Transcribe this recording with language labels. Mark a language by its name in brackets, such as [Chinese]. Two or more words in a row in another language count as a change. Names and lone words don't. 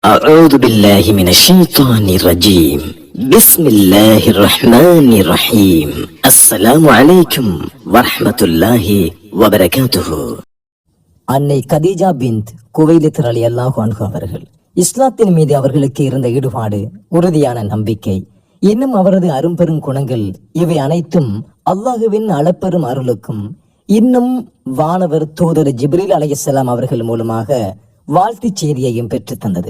[Arabic] أعوذ بالله من الشيطان الرجيم بسم الله الرحمن الرحيم السلام عليكم ورحمة الله وبركاته. [Tamil] அன்னை கதீஜா பின்த் குவைலித் [Arabic] رضي الله عنه [Tamil] அவர்கள் இஸ்லாத்தின் மீது அவர்களுக்கு இருந்த ஈடுபாடு, உறுதியான நம்பிக்கை, இன்னும் அவரது அரும்பெரும் குணங்கள், இவை அனைத்தும் அல்லாஹுவின் அளப்பெரும் அருளுக்கும் இன்னும் வானவர் தூதர் ஜிப்ரீல் அலைஹிஸ்ஸலாம் அவர்கள் மூலமாக வாழ்த்துச் செய்தியையும் பெற்று தந்தது.